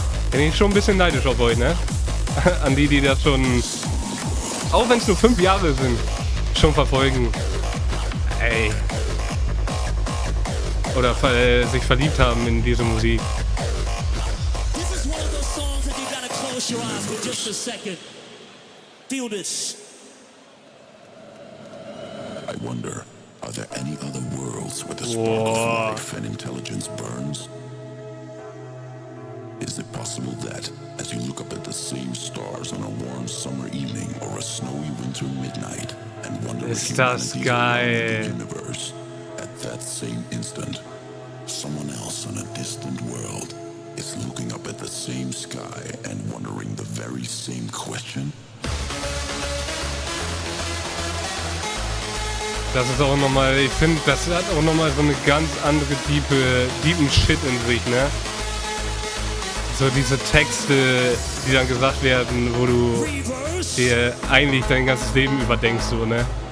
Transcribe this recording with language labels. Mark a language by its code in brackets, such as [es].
[de] Bin ich schon ein bisschen neidisch auf euch, ne? An die das schon, auch wenn es nur 5 Jahre sind, schon verfolgen. Ey. Oder sich verliebt haben in diese Musik. [en] This is one of those songs that you gotta close your eyes for just a second. Feel this. I wonder, are there any other worlds where the spark of life and intelligence burns? Is it possible that, as you look up at the same stars on a warm summer evening or a snowy winter midnight, and wonder if [de] Ist das geil. [en] the universe, at that same instant, someone else on a distant world is looking up at the same sky and wondering the very same question? [de] Das ist auch nochmal, ich finde, das hat auch nochmal so eine ganz andere deepen Shit in sich, ne? So diese Texte, die dann gesagt werden, wo du dir eigentlich dein ganzes Leben überdenkst, so, ne?